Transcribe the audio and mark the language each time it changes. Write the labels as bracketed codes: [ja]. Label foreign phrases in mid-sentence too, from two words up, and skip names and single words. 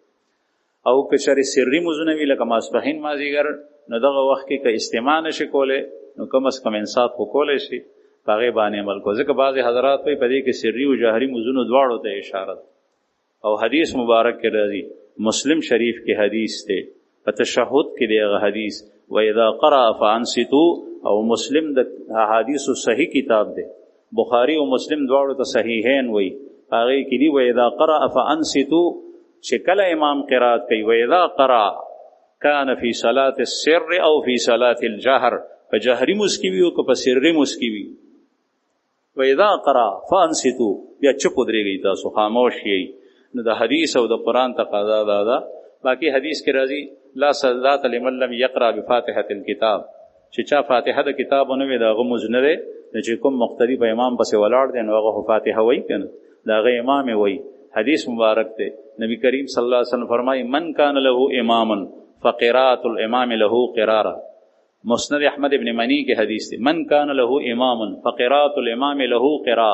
[ps] او که چېرې سري مونځونه وي لکه ماسپښین مازدیګر، نو دغه وخت کې که استماع نشي کولی نو کم از کم انصات خو کولی شي، په هغې باندې عمل کو. ځکه بعضې حضرات وایي په دې کې سري او جهري مونځونو دواړو ته اشاره ده. او حدیث مبارک کې راځي، مسلم شریف کې حدیث دی، په تشهد کې دی هغه حدیث، [ar] وَإِذَا قَرَأَ فَأَنصِتُوا. [ps] او مسلم د احادیثو صحیح کتاب دی، بخاری او مسلم دواړو ته صحیحین وایي، هغې کې دي [ar] وَإِذَا قَرَأَ فَأَنصِتُوا. [ps] چې کله امام قرات کوي [ar] وَإِذَا قَرَأَ كَانَ فِي صَلَاةِ السِّرِّ أو فِي صَلَاةِ الْجَهْرِ. [ps] په جهري مونځ کې وي او که په سري مونځ کې وي، [ar] وَإِذَا قَرَأَ فَأَنصِتُوا، [ps] بیا چپ ودرېږئ، تاسو خاموش یئ. نو د حدیث او د قرآن تقاضا دا ده. باقي حدیث کې راځي [ar] لا صلاة لمن لم يقرأ بفاتحة الكتاب، [ps] چې چا فاتحه د کتاب ونه وي د هغه مونځ نه دی. چې کوم مقتدي په امام پسې ولاړ دی نو هغه فاتحه وایي که نه، د هغه امام یې وایي. حدیث مبارک دی، نبی کریم [ar] صلی الله علیه وسلم [ps] فرمایي [ar] من کان له امام فقراءة الامام له قراره. [ps] مسند احمد ابن منی کې حدیث دی، [ar] من کان له امام فقراءة الامام له قراءه.